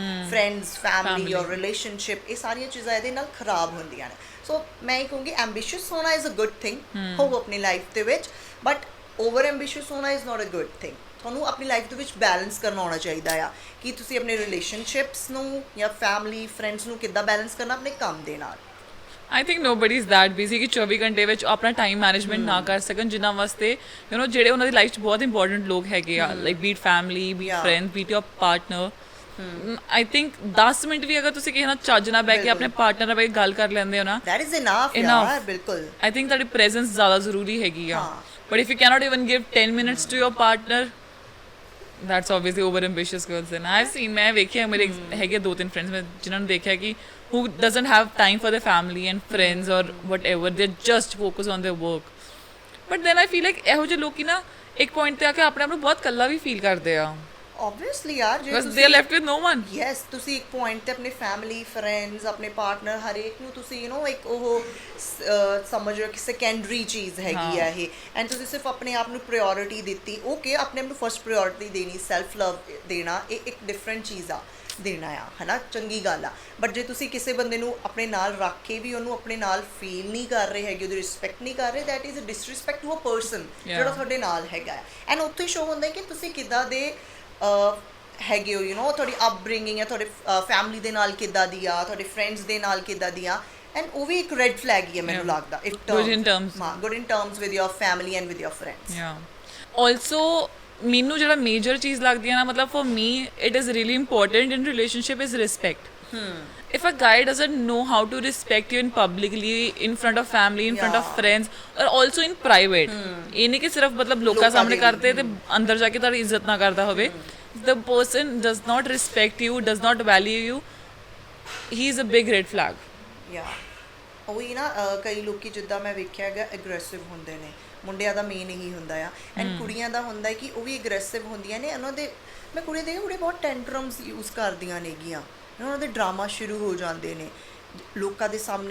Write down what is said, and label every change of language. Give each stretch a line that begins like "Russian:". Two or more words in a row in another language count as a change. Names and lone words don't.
Punjabi: ਫਰੈਂਡਸ, ਫੈਮਿਲੀ ਔਰ ਰਿਲੇਸ਼ਨਸ਼ਿਪ, ਇਹ ਸਾਰੀਆਂ ਚੀਜ਼ਾਂ ਇਹਦੇ ਨਾਲ ਖਰਾਬ ਹੁੰਦੀਆਂ ਨੇ. ਸੋ ਮੈਂ ਇਹ ਕਹੂੰਗੀ ਐਂਬੀਸ਼ੀਅਸ ਹੋਣਾ
English: is a good thing,
Punjabi: ਹੋਵੋ ਆਪਣੀ ਲਾਈਫ ਦੇ ਵਿੱਚ,
English: but over ambitious
Punjabi: ਹੋਣਾ
English: is not a good thing.
Punjabi: ਤੁਹਾਨੂੰ ਆਪਣੀ ਲਾਈਫ ਦੇ ਵਿੱਚ ਬੈਲੈਂਸ ਕਰਨਾ ਆਉਣਾ ਚਾਹੀਦਾ ਆ ਕਿ ਤੁਸੀਂ ਆਪਣੇ ਰਿਲੇਸ਼ਨਸ਼ਿਪਸ ਨੂੰ ਜਾਂ ਫੈਮਿਲੀ, ਫਰੈਂਡਸ ਨੂੰ ਕਿੱਦਾਂ ਬੈਲੈਂਸ ਕਰਨਾ ਆਪਣੇ ਕੰਮ ਦੇ ਨਾਲ.
English: I think nobody is that busy
Punjabi: ਕਿ 24 ਘੰਟੇ ਵਿੱਚ ਆਪਣਾ
English: time management
Punjabi: ਨਾ ਕਰ ਸਕਣ, ਜਿਨ੍ਹਾਂ ਵਾਸਤੇ ਜਿਹੜੇ ਉਹਨਾਂ ਦੀ ਲਾਈਫ 'ਚ ਬਹੁਤ ਇੰਪੋਰਟੈਂਟ ਲੋਕ ਹੈਗੇ ਆ,
English: like be it family, be it friends, be it your partner. I think
Punjabi: 10 ਮਿੰਟ ਵੀ ਅਗਰ ਤੁਸੀਂ ਕਿਸੇ ਨਾਲ ਚੱਜ ਨਾਲ ਬਹਿ ਕੇ ਆਪਣੇ ਪਾਰਟਨਰ ਨਾਲ ਬਹਿ ਕੇ ਗੱਲ ਕਰ ਲੈਂਦੇ ਹੋ ਨਾ,
English: that is enough Enough.
Punjabi: ਯਾਰ, ਬਿਲਕੁਲ। I think ਤੁਹਾਡੀ presence ਜ਼ਿਆਦਾ ਜ਼ਰੂਰੀ ਹੈਗੀ ਆ। ਹਾਂ।
English: But if you cannot even give 10 minutes to your partner, that's obviously over ambitious girls. And I've seen,
Punjabi: ਮੈਂ ਵੇਖਿਆ ਮੇਰੇ ਹੈਗੇ 2-3 friends ਮੈਂ ਜਿਨ੍ਹਾਂ ਨੂੰ ਦੇਖਿਆ ਕਿ
English: who doesn't have time for their family and friends or whatever, they just focus on their work. But then I feel like
Punjabi: ਇਹੋ ਜਿਹੇ ਲੋਕੀ ਨਾ ਇੱਕ ਪੁਆਇੰਟ ਤੇ ਆ ਕੇ ਆਪਣੇ ਆਪ ਨੂੰ ਬਹੁਤ ਇਕੱਲਾ ਵੀ ਫੀਲ ਕਰਦੇ ਆ, ਆਬਵੀਅਸਲੀ ਯਾਰ, ਜੇ
English: because they are left with no one.
Punjabi: ਯੈਸ, ਤੁਸੀਂ ਇੱਕ ਪੁਆਇੰਟ ਤੇ ਆਪਣੇ ਫੈਮਿਲੀ, ਫਰੈਂਡਸ, ਆਪਣੇ ਪਾਰਟਨਰ, ਹਰੇਕ ਨੂੰ ਤੁਸੀਂ ਇੱਕ ਉਹ ਸਮਝ ਰਹੇ ਕਿ ਸੈਕੰਡਰੀ ਚੀਜ਼ ਹੈਗੀ ਆ ਇਹ, ਐਂਡ ਤੁਸੀਂ ਸਿਰਫ ਆਪਣੇ ਆਪ ਨੂੰ ਪ੍ਰਾਇੋਰਟੀ ਦਿੱਤੀ। ਓਕੇ, ਆਪਣੇ ਆਪ ਨੂੰ
English: first priority
Punjabi: ਦੇਣੀ,
English: self love
Punjabi: ਦੇਣਾ, ਇਹ ਇੱਕ ਡਿਫਰੈਂਟ ਚੀਜ਼ ਆ ਦੇਣਾ ਆ, ਹੈ ਨਾ, ਚੰਗੀ ਗੱਲ ਆ। ਬਟ ਜੇ ਤੁਸੀਂ ਕਿਸੇ ਬੰਦੇ ਨੂੰ ਆਪਣੇ ਨਾਲ ਰੱਖ ਕੇ ਵੀ ਉਹਨੂੰ ਆਪਣੇ ਨਾਲ ਫੀਲ ਨਹੀਂ ਕਰ ਰਹੇ ਹੈਗੇ, ਉਹਦੀ ਰਿਸਪੈਕਟ ਨਹੀਂ ਕਰ ਰਹੇ,
English: that is a disrespect to a person
Punjabi: ਜਿਹੜਾ ਤੁਹਾਡੇ ਨਾਲ ਹੈਗਾ ਆ। ਐਂਡ ਉੱਥੇ ਸ਼ੋ ਹੁੰਦਾ ਕਿ ਤੁਸੀਂ ਕਿੱਦਾਂ ਦੇ ਹੈਗੇ ਹੋ, ਤੁਹਾਡੀ ਅਪਬ੍ਰਿੰਗਿੰਗ ਹੈ, ਤੁਹਾਡੇ ਫੈਮਿਲੀ ਦੇ ਨਾਲ ਕਿੱਦਾਂ ਦੀ ਆ, ਤੁਹਾਡੇ ਫਰੈਂਡਸ ਦੇ ਨਾਲ ਕਿੱਦਾਂ ਦੀ ਆ, ਐਂਡ ਉਹ ਵੀ ਇੱਕ
English: red flag
Punjabi: ਹੀ ਹੈ ਮੈਨੂੰ ਲੱਗਦਾ।
English: Good in terms. ਹਾਂ, good in terms with your family and with your friends. ਆਲਸੋ
Punjabi: ਮੈਨੂੰ ਜਿਹੜਾ ਮੇਜਰ ਚੀਜ਼ ਲੱਗਦੀ ਹੈ ਨਾ, ਮਤਲਬ
English: for me it is really important in relationship is respect. If a guy doesn't know how to respect you in publicly, in front of family, in front of friends, or also in private,
Punjabi: ਇਹ ਨਹੀਂ ਕਿ ਸਿਰਫ ਮਤਲਬ ਲੋਕਾਂ ਸਾਹਮਣੇ ਕਰਤੇ ਤੇ ਅੰਦਰ ਜਾ ਕੇ ਤੁਹਾਡੀ ਇੱਜ਼ਤ ਨਾ ਕਰਦਾ ਹੋਵੇ,
English: the person does not respect you, does not value you, he is a big red flag.
Punjabi: ਉਹੀ ਨਾ, ਕਈ ਲੋਕੀ ਜਿੱਦਾਂ ਮੈਂ ਵੇਖਿਆ ਹੈਗਾ ਐਗਰੈਸਿਵ ਹੁੰਦੇ ਨੇ, ਮੁੰਡਿਆਂ ਦਾ ਮੇਨ ਇਹੀ ਹੁੰਦਾ ਆ, ਐਂਡ ਕੁੜੀਆਂ ਦਾ ਹੁੰਦਾ ਕਿ ਉਹ ਵੀ ਐਗਰੈਸਿਵ ਹੁੰਦੀਆਂ ਨੇ। ਉਹਨਾਂ ਦੇ ਮੈਂ ਕੁੜੀਆਂ ਦੇ ਕੁੜੀਆਂ ਬਹੁਤ ਟੈਂਟਰਮਸ ਯੂਜ਼ ਕਰਦੀਆਂ ਨੇਗੀਆਂ, ਉਹਨਾਂ ਦੇ ਡਰਾਮਾ ਸ਼ੁਰੂ ਹੋ ਜਾਂਦੇ ਨੇ ਲੋਕਾਂ ਦੇ ਸਾਹਮਣੇ।